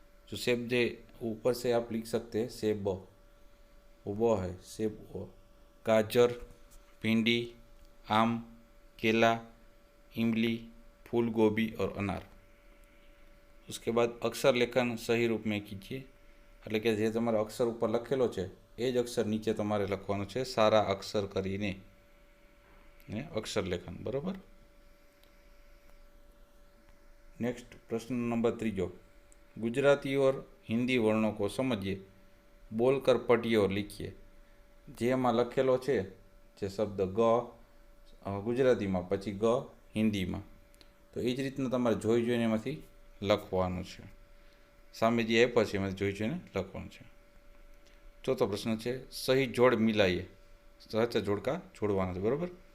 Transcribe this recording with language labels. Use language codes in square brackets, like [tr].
[hi] जो सेब जो ऊपर से आप लिख सकते हैं सेब, वो है सेब. गाजर, भिंडी, आम, केला, इमली, फूल गोभी और अनार. उसके बाद अक्षर लेखन सही रूप में कीजिए. [gu] એટલે કે જે તમારો અક્ષર ઉપર લખેલો છે એ જ અક્ષર નીચે તમારે લખવાનો છે સારા અક્ષર કરીને, ને અક્ષર લેખન. બરોબર. [hi] नेक्स्ट प्रश्न नंबर 3. गुजराती और हिंदी वर्णों को समझिए, बोलकर पढ़िए और लिखिए. [gu] જેમાં લખેલો છે જે શબ્દ ગ ગુજરાતીમાં પછી ગ હિન્દીમાં, તો એ જ રીતના તમારે જોઈ જોઈને એમાંથી લખવાનું છે. સામે જે આપ્યો છે એમાંથી જોઈ જોઈને લખવાનું છે. ચોથો પ્રશ્ન છે સહી જોડ મિલાઈએ, સાચા જોડકા જોડવાના છે. બરાબર.